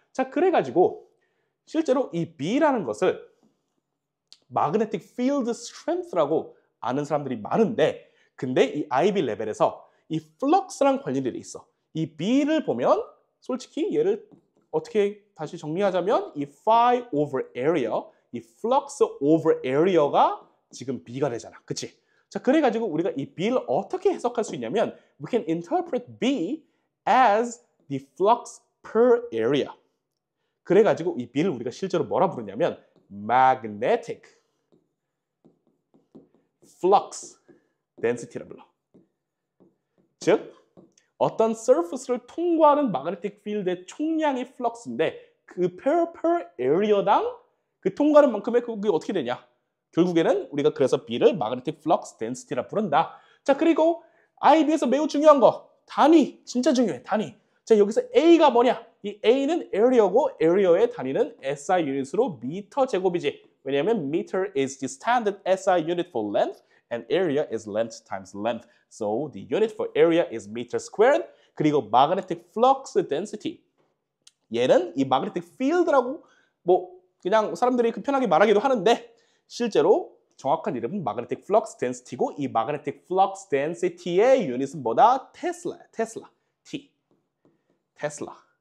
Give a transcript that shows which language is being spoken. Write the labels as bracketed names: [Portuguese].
[Korean] 자, 그래가지고 실제로 이 B라는 것을 magnetic field strength라고 아는 사람들이 많은데 근데 이 IB 레벨에서 이 flux랑 관련이 돼 있어. 이 B를 보면 솔직히 얘를 어떻게 다시 정리하자면 이 phi over area, 이 flux over area가 지금 B가 되잖아. 그치? 자, 그래가지고 우리가 이 B를 어떻게 해석할 수 있냐면 [English] we can interpret B as the flux per area. [Korean] 그래가지고 이 B를 우리가 실제로 뭐라 부르냐면 magnetic flux density라 불러. 즉 어떤 surface를 통과하는 magnetic field의 총량이 flux인데 그 per area당 그 통과하는 만큼의 그게 어떻게 되냐? 결국에는 우리가 그래서 B를 magnetic flux density라 부른다. 자, 그리고 IB에서 매우 중요한 거 단위 진짜 중요해. 단위. 자, 여기서 A가 뭐냐? 이 A는 area고 area의 단위는 SI 유닛으로 미터 제곱이지. 왜냐하면 [English] meter is the standard SI unit for length and area is length times length. So the unit for area is meter squared. [Korean] 그리고 [English] magnetic flux density. [Korean] 얘는 이 magnetic field라고 그냥 사람들이 편하게 말하기도 하는데 실제로 정확한 이름은 magnetic flux density고 이 magnetic flux density의 유닛은 뭐다? 테슬라야. 테슬라. T. 테슬라.